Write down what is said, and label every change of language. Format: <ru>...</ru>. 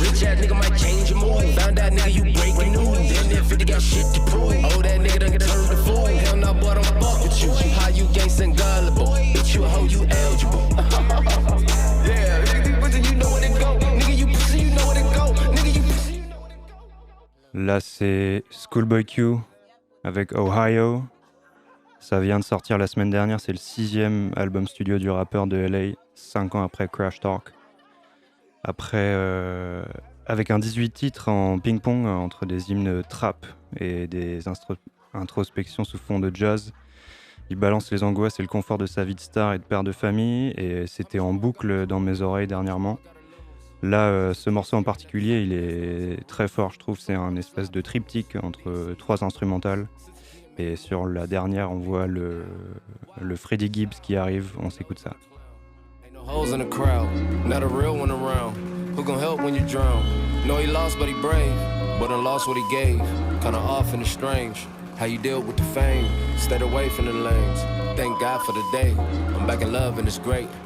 <en>Rich ass nigga might change your mood. Found out nigga you breaking news. Damn near 50 got shit to prove. Oh that nigga done get turned to fool. Hell no boy don't fuck with you. How you gangsta and gullible? Bitch you a hoe, you eligible. Yeah, nigga pussy you know where to go. Nigga you pussy you know where to go. Nigga you pussy you know where to go.</en> <fr>Là c'est Schoolboy Q avec Ohio. Ça vient de sortir la semaine dernière, c'est le 6e album studio du rappeur de LA, 5 ans après Crash Talk. Après, avec un 18 titres en ping-pong entre des hymnes trap et des introspections sous fond de jazz, il balance les angoisses et le confort de sa vie de star et de père de famille, et c'était en boucle dans mes oreilles dernièrement. Là, ce morceau en particulier, il est très fort, je trouve. C'est un espèce de triptyque entre 3 instrumentales. Et sur la dernière, on voit le Freddie Gibbs qui arrive. On s'écoute ça.</fr> <en>Ain't no hoes in the crowd, not a real one around. Who gon' help when you drown? Know he lost, but he brave. But done lost what he gave. Kinda off and it's strange. How you deal with the fame? Stayed away from the lanes. Thank God for the day. I'm back in love and it's great.</en>